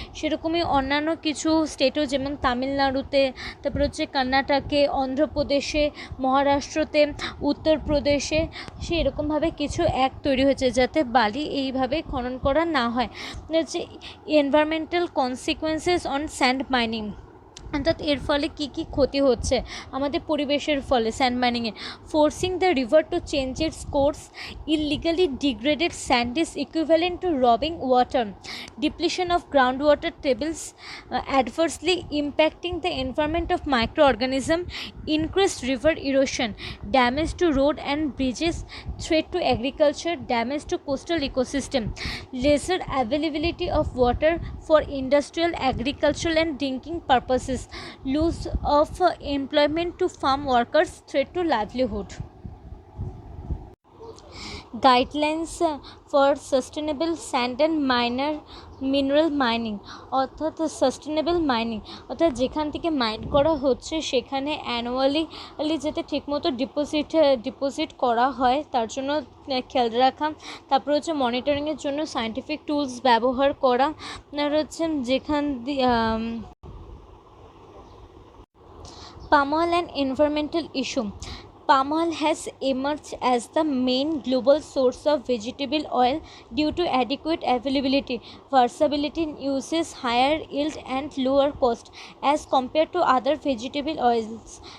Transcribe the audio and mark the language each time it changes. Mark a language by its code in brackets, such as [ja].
[bn] সেরকমই অন্যান্য কিছু স্টেটও, যেমন তামিলনাড়ুতে, তারপর হচ্ছে কর্ণাটকে, অন্ধ্রপ্রদেশে, মহারাষ্ট্রতে, উত্তরপ্রদেশে এরকমভাবে কিছু অ্যাক্ট তৈরি হয়েছে যাতে বালি এইভাবে খনন করা না হয়। হচ্ছে [en] environmental consequences on sand mining, [bn] অর্থাৎ এর ফলে কী কী ক্ষতি হচ্ছে আমাদের পরিবেশের ফলে sand মাইনিংয়ে। [en] Forcing the river to change its course, illegally degraded sand is equivalent to robbing water, depletion of groundwater tables, adversely impacting the environment of microorganism, increased river erosion, damage to road and bridges, threat to agriculture, damage to coastal ecosystem, lesser availability of water for industrial, agricultural and drinking purposes, loss of employment to farm workers, threat to livelihood. Guidelines for sustainable sand and mineral mining, [bn] অর্থাৎ sustainable mining অর্থাৎ যেখান থেকে mine করা হচ্ছে সেখানে annually যাতে ঠিকমতো deposit করা হয় তার জন্য খেয়াল রাখা। তারপর হচ্ছে মনিটরিংয়ের জন্য সায়েন্টিফিক টুলস ব্যবহার করা। আর হচ্ছে যেখান দিয়ে [en] palm oil and environmental issue. Palm oil has emerged as the main global source of vegetable oil due to adequate availability, versatility in uses, higher yield and lower cost as compared to other vegetable oils.